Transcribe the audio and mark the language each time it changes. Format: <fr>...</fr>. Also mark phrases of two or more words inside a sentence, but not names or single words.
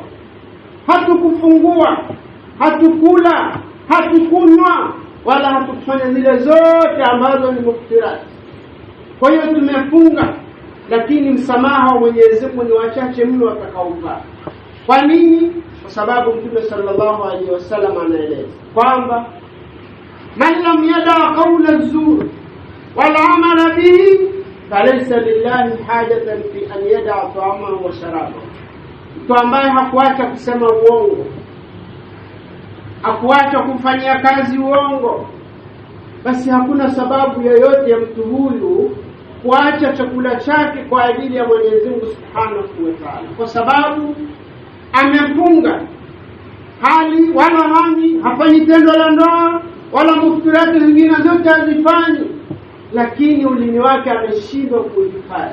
<sw>Hatukufungua, hatukula, hatukunywa, wala hatukufanya zile zote ambazo ni muftirat. Kwa hiyo tumefunga, lakini msamaha wa Mwenyezi Mungu ni wachache mno watakaoupata. Kwa nini? Kwa sababu Mtume</sw> <ar>صلى الله عليه وسلم</ar> <sw>anaeleza kwamba</sw> <ar>من لم يدع قول الزور والعمل به فليس لله حاجة في أن يدع طعامه وشرابه.</ar> <sw>Mtu ambaye hakuacha kusema uongo, hakuacha kufanyia kazi uongo, basi hakuna sababu yoyote ya mtu huyu kuacha chakula chake kwa ajili ya Mwenyezi Mungu</sw> <ar>سبحانه وتعالى,</ar> <sw>kwa sababu amefunga hali wala hani, hafanyi tendo la ndoa wala muftirati zingine zote hazifanyi, lakini ulimi wake ameshindwa kuhifadhi.</sw>